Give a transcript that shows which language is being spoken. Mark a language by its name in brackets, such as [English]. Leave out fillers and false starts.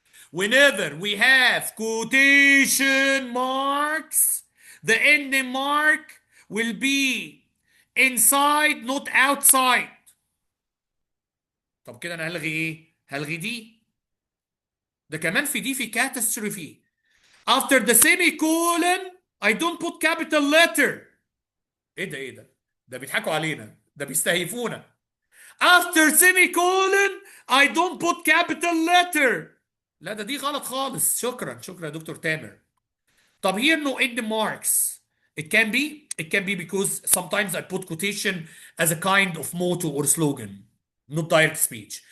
[English] Whenever we have quotation marks, the ending mark will be inside, not outside. [Arabic] طب كده انا هلغي ايه؟ هلغي دي. ده كمان في دي في catastrophe. [English] After the semicolon, I don't put capital letter. [Arabic] ايه ده؟ ده بيضحكوا علينا، ده بيستهيفونا. [English] After semicolon, I don't put capital letter. [Arabic] لا ده دي غلط خالص. شكرا يا دكتور تامر. [English] طب here no end marks. It can be because sometimes I put quotation as a kind of motto or slogan, not direct speech.